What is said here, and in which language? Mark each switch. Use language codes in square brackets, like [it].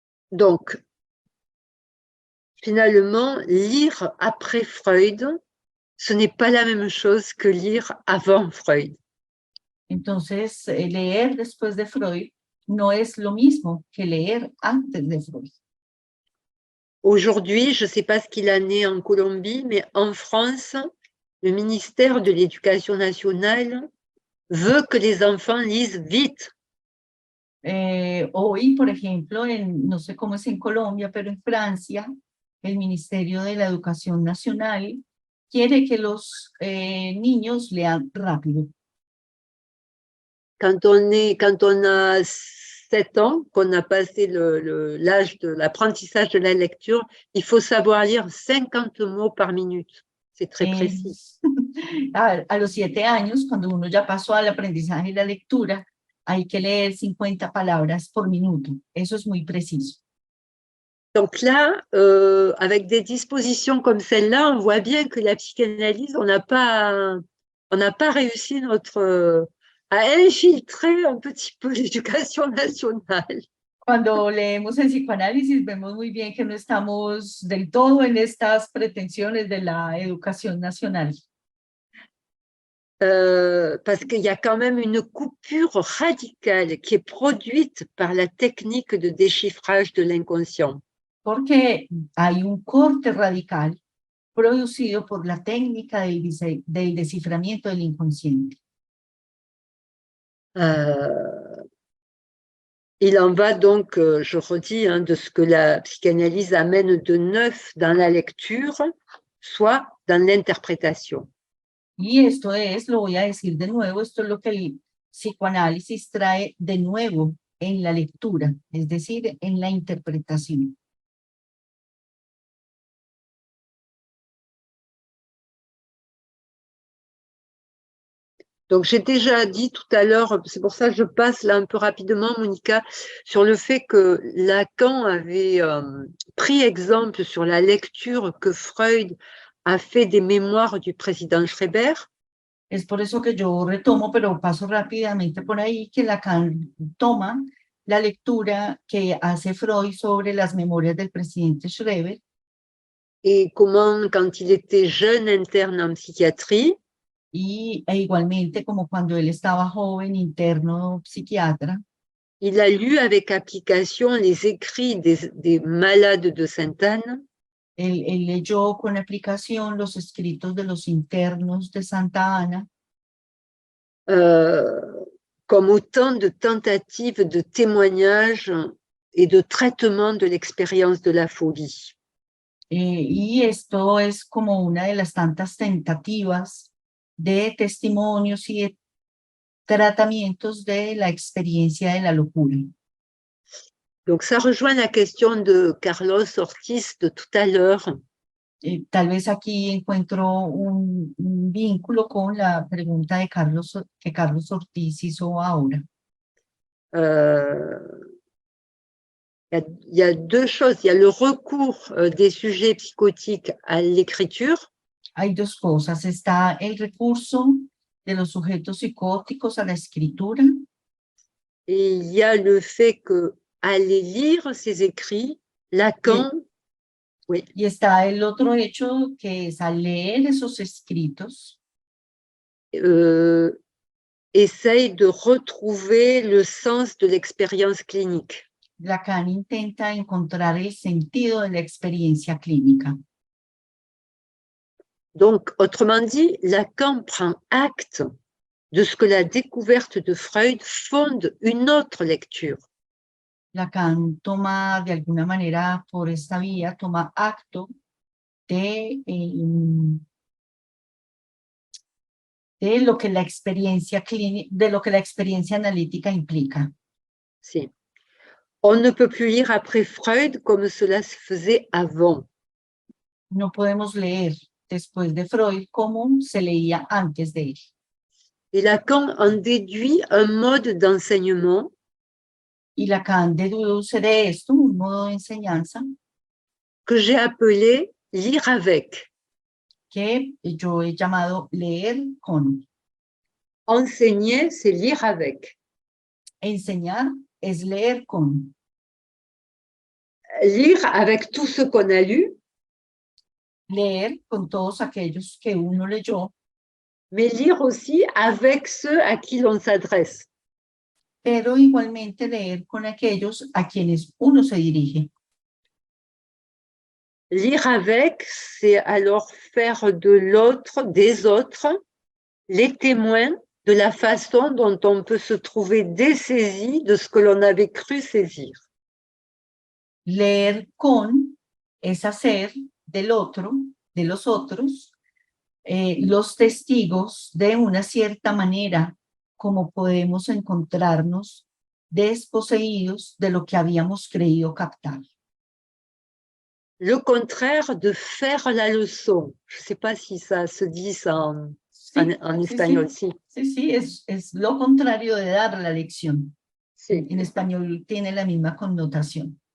[fr] Donc, finalement, lire après Freud, ce n'est pas la même chose que lire avant Freud. [es] Entonces, leer después de Freud no es lo mismo que leer antes de Freud. [fr] Aujourd'hui, je ne sais pas ce qu'il en est en Colombie, mais en France, le ministère de l'Éducation nationale veut que les enfants lisent vite. [es] Hoy, por ejemplo, no sé cómo es en Colombia, pero en Francia, el Ministerio de la Educación Nacional quiere que los niños lean rápido. [fr] Quand on a 7 ans, qu'on a passé l'âge de l'apprentissage de la lecture, il faut savoir lire 50 mots par minute. C'est très précis. [es] A los 7 años, cuando uno ya pasó al aprendizaje de la lectura, hay que leer 50 palabras por minuto. Eso es muy preciso. [fr] Donc là, avec des dispositions comme celle-là, on voit bien que la psychanalyse, on n'a pas réussi à infiltrer un petit peu l'éducation nationale. [es] Cuando leemos el psicoanálisis, vemos muy bien que no estamos del todo en estas pretensiones de la educación nacional. [fr] Parce qu'il y a quand même une coupure radicale qui est produite par la technique de déchiffrage de l'inconscient. [es] Porque hay un corte radical producido por la técnica del desciframiento del inconsciente. [fr] Il en va donc, je redis, de ce que la psychanalyse amène de neuf dans la lecture, soit dans l'interprétation. [es] Y esto es, lo voy a decir de nuevo, esto es lo que el psicoanálisis trae de nuevo en la lectura, es decir, en la interpretación. [fr] Donc, j'ai déjà dit tout à l'heure, c'est pour ça que je passe là un peu rapidement, Monica, sur le fait que Lacan avait pris exemple sur la lecture que Freud a fait des mémoires du président Schreber. [es] Es por eso que yo retomo, pero paso rápidamente por ahí, que Lacan toma la lectura que hace Freud sobre las memorias del presidente Schreber [fr] et comment, quand il était jeune interne en psychiatrie, [es] e igualmente como cuando él estaba joven interno psiquiatra, [fr] il a lu avec application les écrits des malades de Sainte-Anne. [es] él leyó con aplicación los escritos de los internos de Santa Ana [fr] comme autant de tentatives de témoignage et de traitement de l'expérience de la folie. [es] y esto es como una de las tantas tentativas de testimonios y de tratamientos de la experiencia de la locura. [fr] Donc ça rejoint la question de Carlos Ortiz de tout à l'heure. [es] Tal vez aquí encuentro un vínculo con la pregunta de que Carlos Ortiz hizo ahora. [fr] Il y a deux choses. Il y a le recours des sujets psychotiques à l'écriture. [es] Hay dos cosas. Está el recurso de los sujetos psicóticos a la escritura. [fr] Et il y a le fait que aller lire ces écrits, Lacan, oui. [es] Y está el otro hecho que es al leer esos escritos, [fr] essaye de retrouver le sens de l'expérience clinique. [es] Lacan intenta encontrar el sentido de la experiencia clínica. [fr] Donc, autrement dit, Lacan prend acte de ce que la découverte de Freud fonde une autre lecture. [es] Lacan toma de alguna manera por esta vía, toma acto de lo que la experiencia clínica, de lo que la experiencia analítica implica. Si. [fr] On ne peut plus lire après Freud comme cela se faisait avant. [es] No podemos leer después de Freud como se leía antes de él. [fr] Et Lacan en déduit un mode d'enseignement. [es] Y Lacan deduce de esto un modo de enseñanza [fr] que j'ai appelé lire avec. [es] Que yo he llamado leer con. [fr] Enseigner, c'est lire avec. [es] Enseñar es leer con. [fr] Lire avec tout ce qu'on a lu. [es] Leer con todos aquellos que uno leyó. [fr] Mais lire aussi avec ceux à qui l'on s'adresse. [es] Pero igualmente leer con aquellos a quienes uno se dirige. [fr] Lire avec, c'est alors faire de l'autre, des autres, les témoins de la façon dont on peut se trouver dessaisi de ce que l'on avait cru saisir. [es] Leer con es hacer del otro, de los otros, los testigos de una cierta manera como podemos encontrarnos desposeídos de lo que habíamos creído captar. [fr] Le contraire de faire la leçon. Je ne sais pas si ça se dit ça en espagnol. [es] Sí, es lo contrario de dar la lección. Sí. En español tiene la misma connotación.